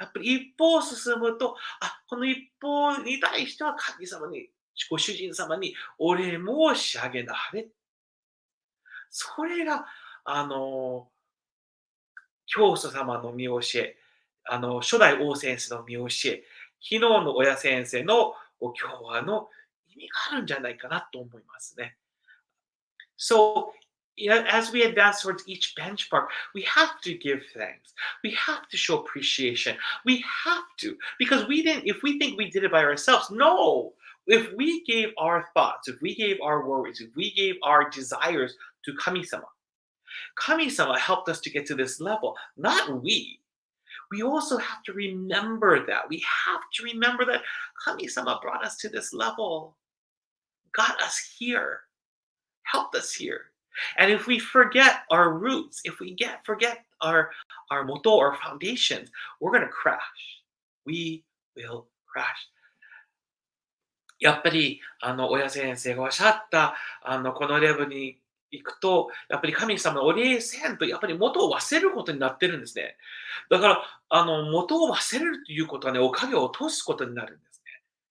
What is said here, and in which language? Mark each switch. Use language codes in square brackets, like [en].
[ja] やっぱり一歩進むと、この一歩に対しては神様に、ご主人様にお礼申し上げなはれ。それが、あの、教祖様の見教え、初代王先生の見教え、昨日の親先生のご教話の意味があるんじゃないかなと思いますね。 [en] So, as we advance towards each benchmark, we have to give thanks. We have to show appreciation. We have to, because we didn't, if we think we did it by ourselves, no. If we gave our thoughts, if we gave our worries, if we gave our desires to Kami-sama, Kami-sama helped us to get to this level, not we. We also have to remember that. We have to remember that Kami-sama brought us to this level, got us here, helped us here. And if we forget our roots, if we forget our moto or foundations, we're going to crash. We will crash. [ja] やっぱり、親先生がおっしゃった、このレベルに行くと、やっぱり神様のお礼せんと、やっぱり元を忘れることになってるんですね。だから、元を忘れるということはね、おかげを落とすことになるんですね。